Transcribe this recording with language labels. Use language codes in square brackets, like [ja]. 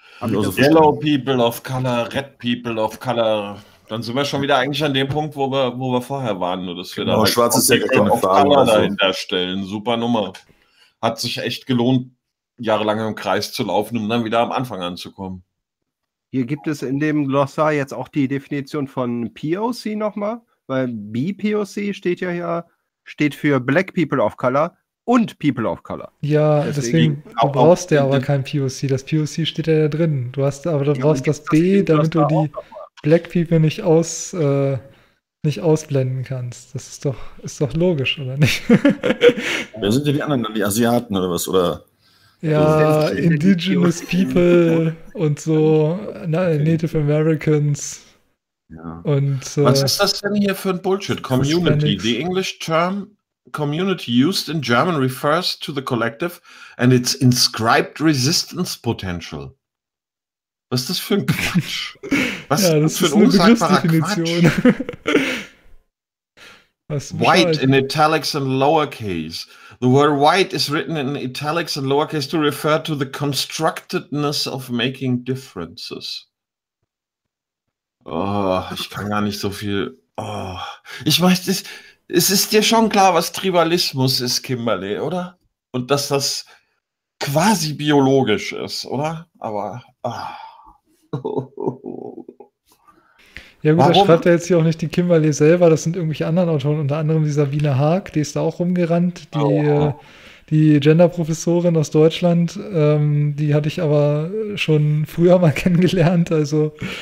[en] Yellow People of Color, Red People of Color. [de] Dann sind wir schon wieder eigentlich an dem Punkt, wo wir vorher waren. Nur dass wir genau, da schwarze Sektoren of Color also dahinter stellen. Super Nummer. Hat sich echt gelohnt, jahrelang im Kreis zu laufen, um dann wieder am Anfang anzukommen. Hier gibt es in dem Glossar jetzt auch die Definition von POC nochmal. Weil BPOC steht ja hier, steht für Black People of Color und People of Color. Ja, deswegen brauchst du aber kein POC. Das POC steht ja da drin. Du hast aber brauchst das B, damit du die Black People nicht ausblenden kannst. Das ist doch logisch, oder nicht? Wer sind denn die anderen? Die Asiaten oder was? Oder? Ja, Indigenous People und so. Nein, Native Americans. Ja. Und, was ist das denn hier für ein Bullshit? [en] Community. The English term community used in German refers to the collective and its inscribed resistance potential. [de] Was ist das für ein Quatsch? Was ja, das ist das für ein unsagbarer Quatsch? [en] White in italics and lowercase. The word white is written in italics and lowercase to refer to the constructedness of making differences. [de] Oh, ich kann gar nicht so viel. Oh. Ich weiß, es ist dir schon klar, was Tribalismus ist, Kimberly, oder? Und dass das quasi biologisch ist, oder? Aber. Oh. Ja, gut, da schreibt er jetzt hier auch nicht die Kimberly selber, das sind irgendwelche anderen Autoren, unter anderem die Sabine Haag, die ist da auch rumgerannt, die Gender-Professorin aus Deutschland, die hatte ich aber schon früher mal kennengelernt, also.